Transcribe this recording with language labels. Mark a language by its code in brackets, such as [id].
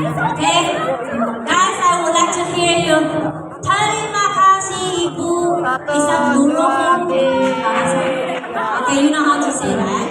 [en] Okay, guys, I would like to hear you. [id] Terima kasih Ibu bisa dulu. [en] Okay, you know how to say that.